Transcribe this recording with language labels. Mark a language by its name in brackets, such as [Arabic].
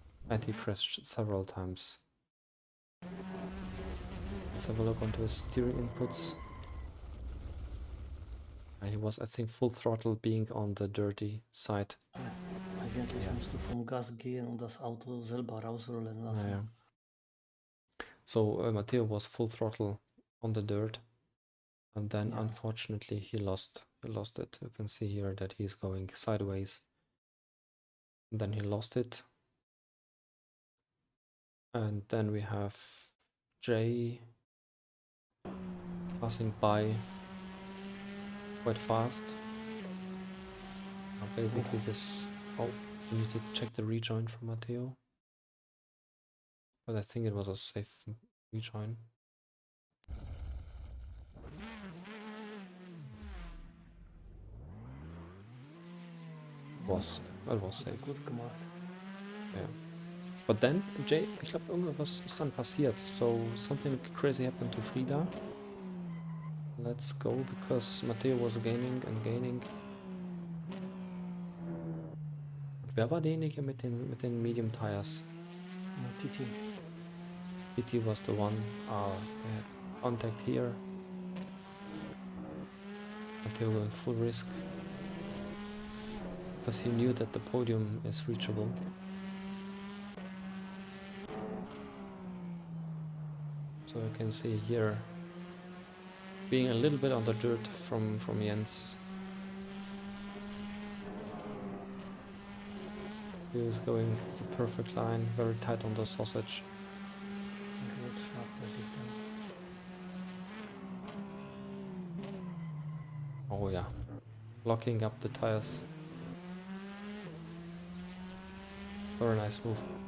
[English] And he crashed several times. Let's have a look onto his steering inputs. He was, I think, full throttle, being on the dirty side. [German] Eigentlich musst du vom Gas gehen und das Auto selber rausrollen lassen. [English] Yeah. So Matteo was full throttle on the dirt, and then unfortunately he lost it. You can see here that he's going sideways. And then he lost it. And then we have Jay passing by quite fast. Basically this... Oh, we need to check the rejoin from Matteo. But I think it was a safe rejoin. It was safe. [German] Gut gemacht. [English] Yeah. But then, Jay, [German] ich glaube, irgendwas ist dann passiert. [English] So, something crazy happened to Frida. Let's go, because Matteo was gaining and gaining. [German] Und wer war derjenige mit den Medium Tires? [English] TT. TT was the one. They had contact here. Matteo going full risk. Because he knew that the podium is reachable. So you can see here being a little bit on the dirt from Jens. He is going the perfect line, very tight on the sausage. [German] Okay, jetzt schnappt er sich dann. [English] Oh yeah, locking up the tires. Very nice move.